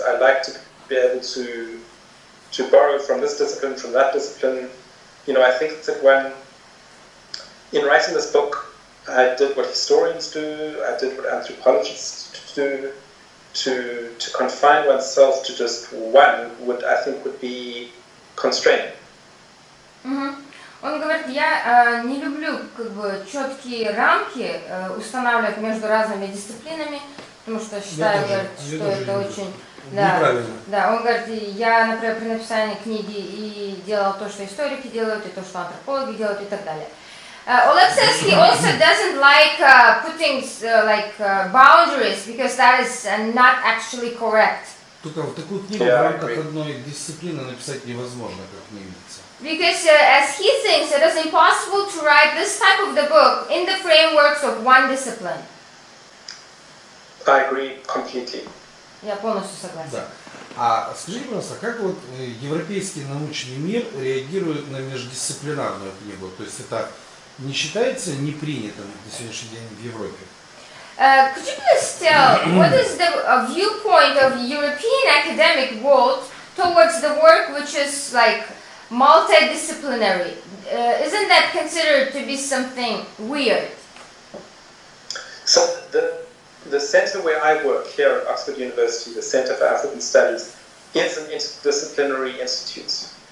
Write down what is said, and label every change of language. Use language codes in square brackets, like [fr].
[en] I like to be able to borrow from this discipline, from that discipline. I think that in writing this book, I did what historians do, I did what anthropologists do. To confine oneself to just one would be constraining. [ru] Он говорит, я не люблю четкие рамки устанавливать между разными дисциплинами, потому что считаю, что это очень неправильно. Да, он говорит, я, например, при написании книги и делал то, что историки делают, и то, что антропологи делают, и так далее. [en] Oleg says he also doesn't like putting boundaries because that is not actually correct. [ru] Только в такую книгу в рамках одной дисциплины написать невозможно, как мне видится. [en] Because as he thinks, it is impossible to write this type of the book in the frameworks of one discipline. I agree completely. [ru] Я полностью согласен. Да. А скажите, пожалуйста, как вот европейский научный мир реагирует на междисциплинарную книгу? То есть это не считается непринятым на сегодняшний день в Европе? [en] Could you please tell what is the viewpoint of European academic world towards the work which is like multidisciplinary? Isn't that considered to be something weird? So the center where I work here at Oxford University, the Center for African Studies, is an interdisciplinary institute.